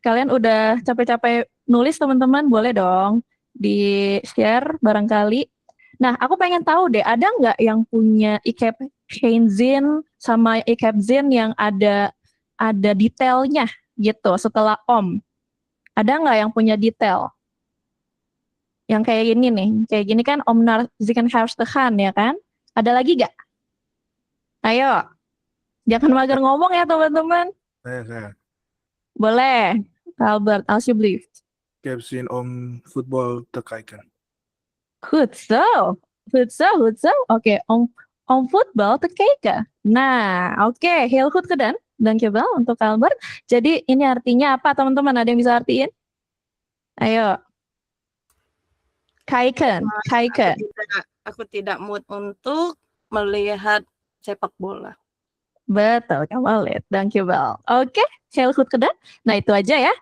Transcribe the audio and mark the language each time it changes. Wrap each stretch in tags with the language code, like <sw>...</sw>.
<id>Kalian udah capek-capek nulis, teman-teman? Boleh dong di-share barangkali. Nah, aku pengen tahu deh, ada nggak yang punya</id> <nl>ik heb geen zin</nl> <id>sama</id> <nl>ik heb zin</nl> <id>yang ada detailnya gitu setelah om? Ada nggak yang punya detail? Yang kayak gini nih, kayak gini kan</id> <nl>om naar ziekenhuis te gaan</nl> <id>ya kan? Ada lagi gak? Ayo, jangan mager ngomong ya teman-teman. Saya. Boleh, Albert,</id> <nl>alsjeblieft. Ik heb zin om voetbal te kijken. Goed zo. Oke, om voetbal te kijken. Nah, oke, heel goed gedaan. Dankjewel</nl> <id>untuk Albert. Jadi ini artinya apa teman-teman? Ada yang bisa artiin? Ayo. Kijken. Aku tidak mood untuk melihat sepak bola. Betul, kamu lihat. Dankjewel. Oke,</id> <nl>heel goed gedaan.</nl> <id>Nah, itu aja ya.</id>